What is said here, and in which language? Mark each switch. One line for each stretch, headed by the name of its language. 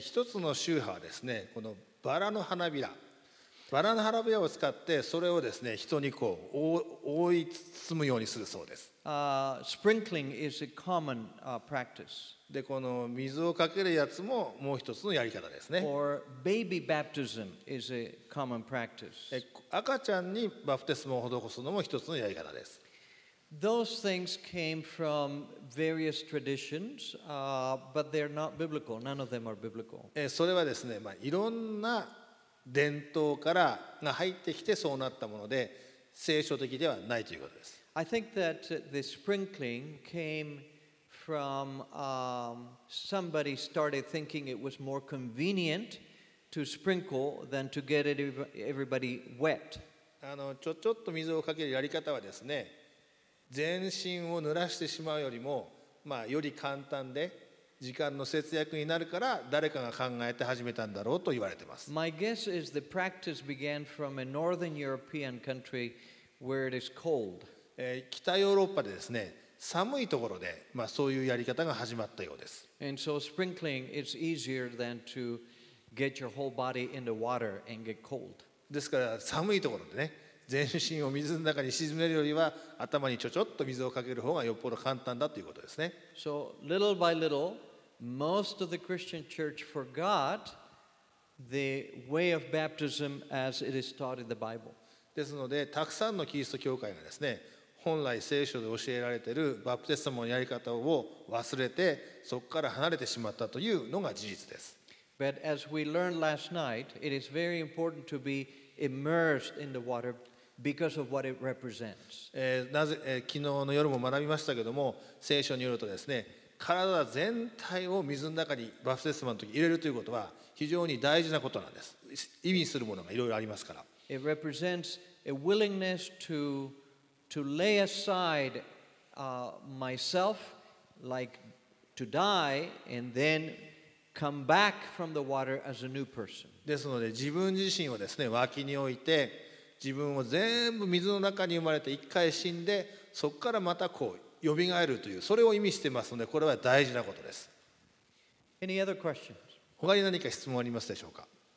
Japanese: 一つの宗派はですね、このバラの花びらを使ってそれをですね、人にこう覆い包むようにするそうです。
English: Sprinkling is a common practice.
Japanese: で、この水をかけるやつももう一つのやり方ですね。
English: Or baby baptism is a common practice.
Japanese: 赤ちゃんにバプテスマを施すのも一つのやり方です。
English: Those things came from various traditions, but they're not biblical. None of them are biblical.
Japanese: それはですね、いろんな伝統からが入ってきてそうなったもので、聖書的ではないということです。
English: I think that the sprinkling came from somebody started thinking it was more convenient to sprinkle than to get everybody wet.
Japanese: ちょっと水をかけるやり方はですね、全身を濡らしてしまうよりも、より簡単で時間の節約になるから誰かが考えて始めたんだろうと言われています。
English: My guess is the practice began from a northern European country where it is cold.
Japanese: 北ヨーロッパでですね、寒いところで、そういうやり方が始まったようです。
English: And so sprinkling is easier than to get your whole body into water and get cold.
Japanese: ですから寒いところでね、全身を水の中に沈めるよりは頭にちょっと水をかける方がよっぽど簡単だということですね。
English: So little by little, most of the Christian church forgot the way of baptism as it is taught in the Bible.
Japanese: ですので、たくさんのキリスト教会がですね、本来聖書で教えられているバプテスマのやり方を忘れて、そこから離れてしまったというのが事実です。
English: But as we learned last night, it is very important to be immersed in the water because of what it represents.
Japanese: 昨日の夜も学びましたけども、聖書によるとですね、体全体を水の中にバプテスマの時入れるということは非常に大事なことなんです。意味するものがいろいろありますから。
English: It represents a willingness to lay aside myself, like to die, and then come back from the water as a new person.
Japanese: ですので、自分自身をですね、脇に置いて、自分を全部水の中に生まれて一回死んで、そこからまたこう蘇るという、それを意味していますので、これは大事なことです。
English: Any other questions?
Japanese: 他に何か質問ありますでしょうか。